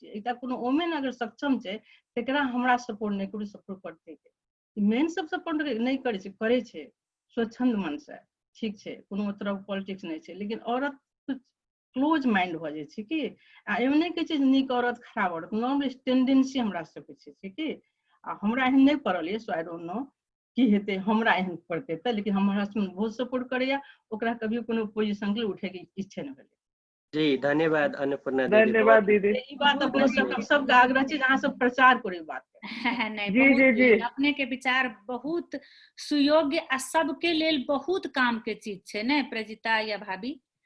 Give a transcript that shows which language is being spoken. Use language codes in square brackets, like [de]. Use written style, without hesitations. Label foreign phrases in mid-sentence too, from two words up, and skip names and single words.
[mai] एकटा कोनो वुमेन अगर सक्षम छै तेकरा हमरा सपोर्ट नहीं करू, सपोर्ट करते मेन सब सपोर्ट नहीं करे छै, स्वच्छंद मन से ठीक छै, कोनो तरह पॉलिटिक्स नहीं छै, लेकिन औरत [en] close mind [mai] भ जाय छै कि एहन नहीं कहै छै नीक औरत खराब औरत, [en] normal tendency [mai] हमरा सबके छै कि हमरा एहन नहीं पड़ल ये, [en] so I don't know [mai] की हेतै, हमरा एहन पड़तै तऽ, लेकिन हमर हस्बैंड बहुत सपोर्ट करैया, ओकरा कभी कोनो पोजीशन के उठे के इच्छा नहीं भेलै। जी धन्यवाद अन्नपूर्णा दीदी। धन्यवाद दीदी। ई बात अपने सबके आग्रह छै, अहाँ सब प्रचार करू ई बात के। नहीं जी, बहुत जी, जी। अपने के विचार बहुत सुयोग्य आ सबके लेल बहुत काम के चीज छै ने प्रजिता या भाभी।